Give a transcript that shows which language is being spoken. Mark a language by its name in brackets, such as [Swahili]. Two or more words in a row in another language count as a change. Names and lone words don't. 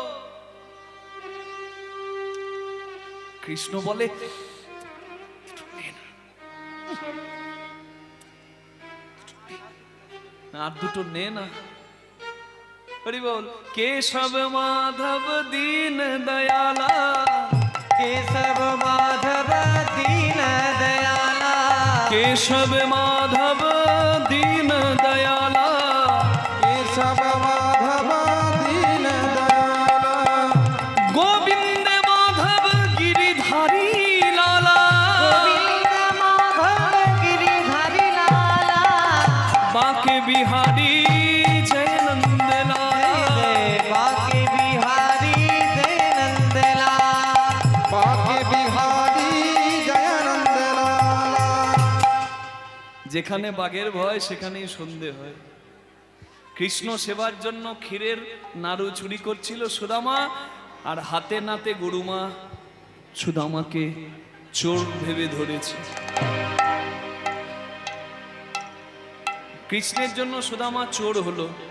[Bangla] কৃষ্ণ বলে, আর দুটো নে না। হরি বল। [Hindi] केशव माधव दीन दयाला, केशव माधव दीन दयाला, केशव माधव दीन दयाला, केशव माधव दीन दयाला, गोविंद माधव गिरिधारी लाला, गोविंद माधव गिरिधारी लाला, बाके बिहारी जय नंद लाला, बाके बिहारी जय नंदलाल, बाके बिहारी जय नंदलाल। [Bangla] যেখানে বাঘের ভয় সেখানেই সন্ধে হয়। কৃষ্ণ সেবার জন্য ক্ষীরের নাড়ু চুরি করছিল সুদামা, আর হাতে নাতে গুরুমা সুদামাকে চোর ভেবে ধরেছে। কৃষ্ণের জন্য সুদামা চোর হলো।